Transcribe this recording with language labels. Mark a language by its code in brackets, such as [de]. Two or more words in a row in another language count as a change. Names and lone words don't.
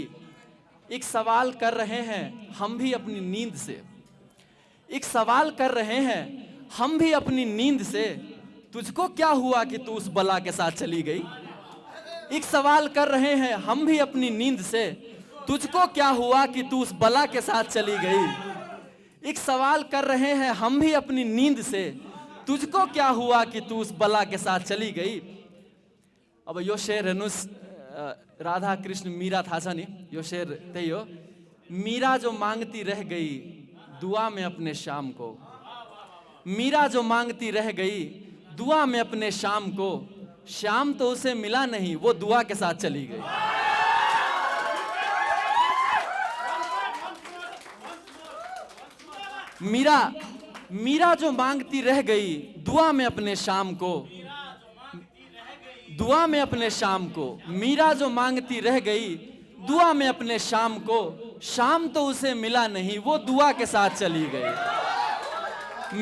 [hi] एक सवाल कर रहे हैं हम भी अपनी नींद से, एक सवाल कर रहे हैं हम भी अपनी नींद से, तुझको क्या हुआ कि तू उस बला के साथ चली गई। एक सवाल कर रहे हैं हम भी अपनी नींद से, तुझको क्या हुआ कि तू उस बला के साथ चली गई। एक सवाल कर रहे हैं हम भी अपनी नींद से, तुझको क्या हुआ कि तू उस बला के साथ चली गई। [ne] अब यो शेर हेर्नुहोस्, राधा कृष्ण मीरा था छ नि, यो शेर त्यही हो। [hi] मीरा जो मांगती रह गई दुआ में अपने शाम को, मीरा जो मांगती रह गई दुआ में अपने शाम को, शाम तो उसे मिला नहीं वो दुआ के साथ चली गई। मीरा, मीरा जो मांगती रह गई दुआ में अपने शाम को, दुआ में अपने शाम को, मीरा जो मांगती रह गई दुआ में अपने शाम को, शाम तो उसे मिला नहीं वो दुआ के साथ चली गई।